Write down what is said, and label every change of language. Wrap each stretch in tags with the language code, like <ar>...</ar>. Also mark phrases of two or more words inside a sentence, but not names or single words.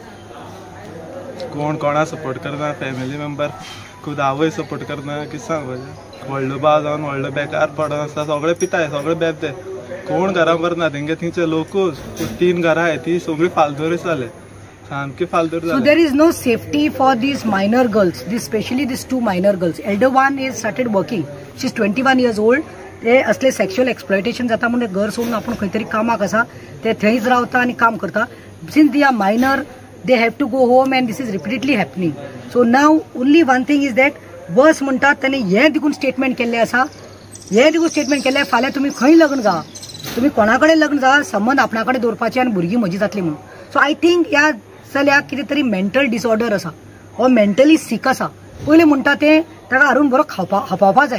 <kok>कोणा सपोर्ट करना,</kok> <en>family member</en> <kok>खुद आवय सपोर्ट करना. कितें सांगपाचें, व्हडलो भाव जावन व्हडलो बेकार पडून आसता, सगळे पिताय, सगळे बेबते, कोण घरा भरना. तेंगे थिंगचे लोकूच 3 घरां आहाय, ती सगळी फालतूरीच जाले, सामकी फालतूर जाले.</kok> <en>So there is no safety for these minor girls, especially these 2 minor girls. Elder one is started working, she is 21 years old.</en> <kok>ते असले</kok> <en>sexual exploitation</en> <kok>जाता म्हणून घर सोडून आपण खंय तरी कामाक आसा, ते थंयच रावता आनी काम करता.</kok> <en>since they are minor, they have to go home and this is repeatedly happening. So now only one thing is that</en> <kok>बस म्हणटात त्यांनी हे देखून स्टेटमेंट केल्ले आसा, हे देखून स्टेटमेंट केल्ले फाल्यां तुमी खंय लग्न जा, तुम्ही कोणाकडे लग्न जा, संबंध आपणाकडे दवरपाचे आनी भुरगीं म्हजी जातली म्हणून.</kok> <en>so I think</en> <kok>ह्या चल्याक कितें तरी</kok> <en>mental disorder</en> <kok>आसा, हो</kok> <en>mentally sick</en> <kok>आसा. पयलीं म्हणटा ते ताका हाडून बरो खावपावपा जाय.</kok>